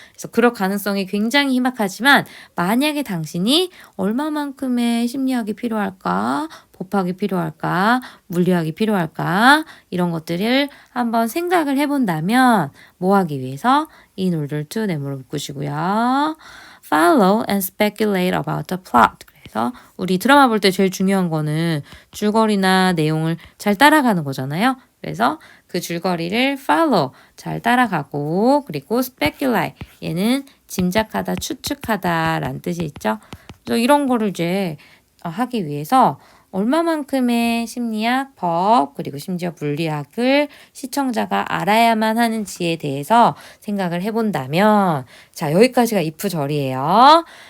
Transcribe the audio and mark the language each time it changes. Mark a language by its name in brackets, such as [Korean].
[Korean] 그래서 그럴 가능성이 굉장히 희박하지만 만약에 당신이 얼마만큼의 심리학이 필요할까? 법학이 필요할까? 물리학이 필요할까? 이런 것들을 한번 생각을 해본다면 뭐 하기 위해서 [English] in order to [Korean] 네모로 묶으시고요. [English] Follow and speculate about the plot. [Korean] 그래서 우리 드라마 볼 때 제일 중요한 거는 줄거리나 내용을 잘 따라가는 거잖아요. 그래서 그 줄거리를 follow, 잘 따라가고 그리고 speculate, 얘는 짐작하다, 추측하다 라는 뜻이 있죠. 그래서 이런 거를 이제 하기 위해서 얼마만큼의 심리학, 법, 그리고 심지어 물리학을 시청자가 알아야만 하는지에 대해서 생각을 해본다면 자, 여기까지가 if절이에요.